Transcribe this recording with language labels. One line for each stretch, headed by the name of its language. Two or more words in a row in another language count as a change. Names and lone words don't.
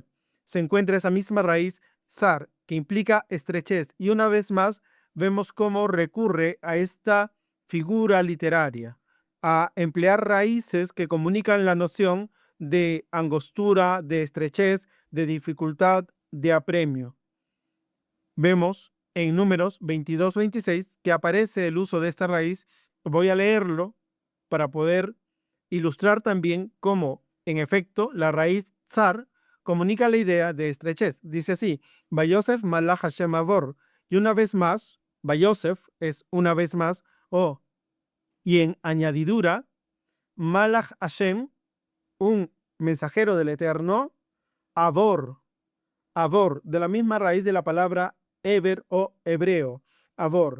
Spanish: Se encuentra esa misma raíz zar, que implica estrechez, y una vez más vemos cómo recurre a esta figura literaria, a emplear raíces que comunican la noción de angostura, de estrechez, de dificultad, de apremio. Vemos en Números 22-26 que aparece el uso de esta raíz. Voy a leerlo para poder ilustrar también cómo, en efecto, la raíz zar comunica la idea de estrechez. Dice así:
Hebrew: ויוסף מלאך השם עבור.
Spanish: Y una vez más, Vayosef es una vez más, y en añadidura,
Hebrew: מלאך השם,
Spanish: un mensajero del Eterno, avor, avor, de la misma raíz de la palabra eber o hebreo, avor.